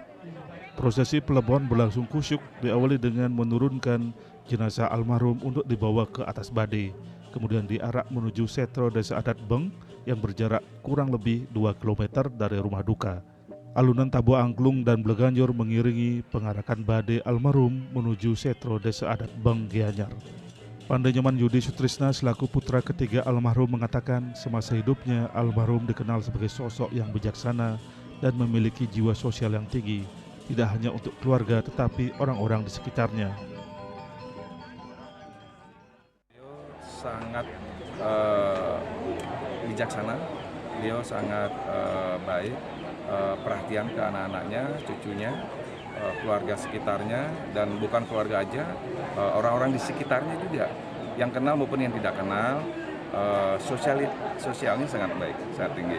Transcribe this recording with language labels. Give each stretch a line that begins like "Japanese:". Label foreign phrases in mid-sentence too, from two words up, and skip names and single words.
Indonesian: Prosesi pelebon berlangsung kusyuk diawali dengan menurunkan jenazah almarhum untuk dibawa ke atas bade, kemudian diarak menuju Setro Desa Adat Beng yang berjarak kurang lebih 2 km dari rumah duka. Alunan tabu angklung dan bleganjur mengiringi pengarakan bade almarhum menuju Setro Desa Adat Beng Gianyar. Pandai Nyoman Yudi Sutrisna selaku putra ketiga almarhum mengatakan semasa hidupnya almarhum dikenal sebagai sosok yang bijaksana dan memiliki jiwa sosial yang tinggi, tidak hanya untuk keluarga tetapi orang-orang di sekitarnya. Beliau sangat bijaksana, beliau sangat baik, perhatian ke anak-anaknya, cucunya, keluarga sekitarnya, dan bukan keluarga aja, orang-orang di sekitarnya juga, yang kenal maupun yang tidak kenal, sosialnya sangat baik, sangat tinggi.